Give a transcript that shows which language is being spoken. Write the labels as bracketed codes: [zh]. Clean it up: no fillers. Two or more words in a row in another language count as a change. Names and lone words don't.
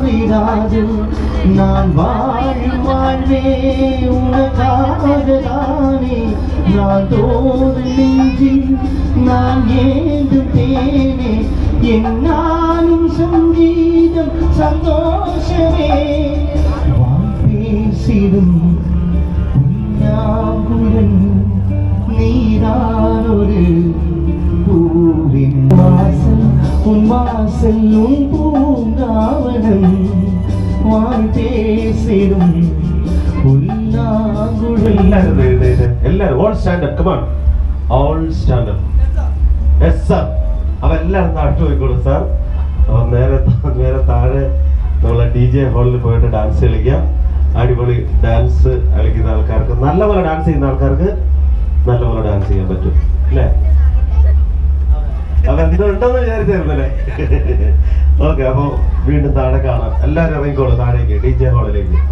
[ta] ராஜன் நான் வாழும் வாழ்வே உனக்காகதானே நான் தோறு நெஞ்சில் நான் ஏந்தும் தேனே என்னாலும் சங்கீதம் சந்தோஷமே வாய் பேசிடும் புல்லாங்குழல் நீரானொரு பூவின் வாசல் உன் வாசல் உன் பூங்காவனம் வாய் பேசிடும் പുല്ലാങ്കുഴൽ [ml] എല്ലാരും [en] all stand up come on all stand up yes sir [ml] അവ എല്ലാവരും താഴ്ത്തു പോയിക്കോളൂ സാർ അപ്പോൾ നേരെ താഴെ നമ്മളെ DJ ഹാളിൽ പോയിട്ട് ഡാൻസ് കളിക്കാം അടിപൊളി ഡാൻസ് കളിക്കുന്ന ആൾക്കാർക്ക് നല്ലപോലെ ഡാൻസ് ചെയ്യുന്ന ആൾക്കാർക്ക് നല്ലപോലെ ഡാൻസ് ചെയ്യാൻ പറ്റും അല്ലേ അപ്പൊ എന്തുണ്ടെന്ന് വിചാരിച്ചായിരുന്നല്ലേ ഓക്കെ അപ്പോൾ വീണ്ടും താഴെ കാണാം എല്ലാവരും ഇറങ്ങിക്കോളൂ താഴേക്ക് DJ ഹാളിലേക്ക്